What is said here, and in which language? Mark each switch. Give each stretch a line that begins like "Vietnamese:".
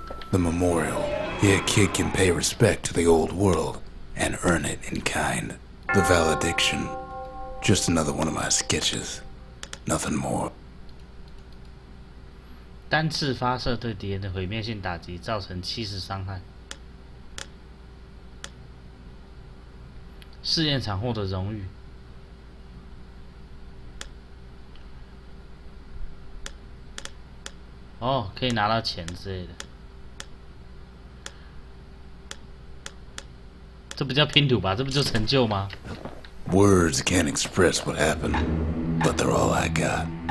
English: The memorial. Here a kid can pay respect to the old world and earn it in kind. The valediction. Just another one of my sketches. Nothing more.
Chinese: 单次发射对敌人的毁灭性打击造成70伤害。试验场获得荣誉。哦，可以拿到钱之类的。这不叫拼图吧？这不就成就吗？
English: Words can't express what happened, but they're all I got.